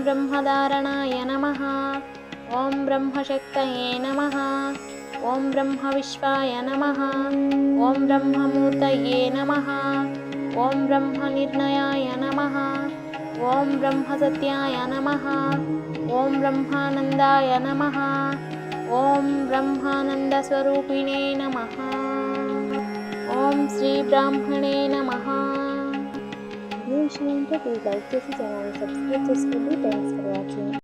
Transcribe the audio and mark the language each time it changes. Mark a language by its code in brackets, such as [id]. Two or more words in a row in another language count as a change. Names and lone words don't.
[sa] ब्रह्मधारणाय नमः ॐ ब्रह्मशक्तये नमः ॐ ब्रह्मविश्वाय नमः ॐ ब्रह्ममूर्तये नमः ॐ ब्रह्मनिर्णयाय नमः ॐ ब्रह्मसत्याय नमः ॐ ब्रह्मानन्दाय नमः ॐ ब्रह्मानन्दस्वरूपिणे नमः ॐ श्रीब्राह्मणे नमः. [te] ఈ విషయం అంటే ప్లీజ్ లైక్ చేసి ఛానల్ సబ్స్క్రైబ్ చేసుకోండి. [en] Thanks for watching.